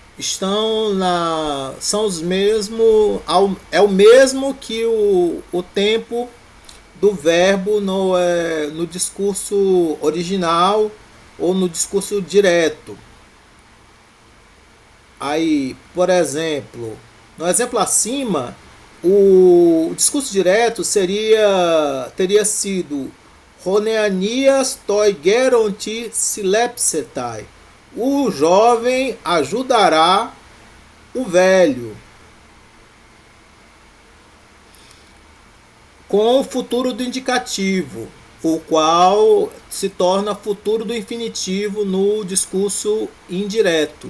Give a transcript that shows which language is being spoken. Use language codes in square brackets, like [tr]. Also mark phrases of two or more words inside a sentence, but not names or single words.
[pt] são os mesmos, é o mesmo que o tempo do verbo no discurso original ou no discurso direto. Aí, por exemplo, no exemplo acima, o discurso direto teria sido [el] ὁ νεανίας τῷ γέροντι συλλήψεται. [pt] O jovem ajudará o velho. Com o futuro do indicativo, o qual se torna futuro do infinitivo no discurso indireto.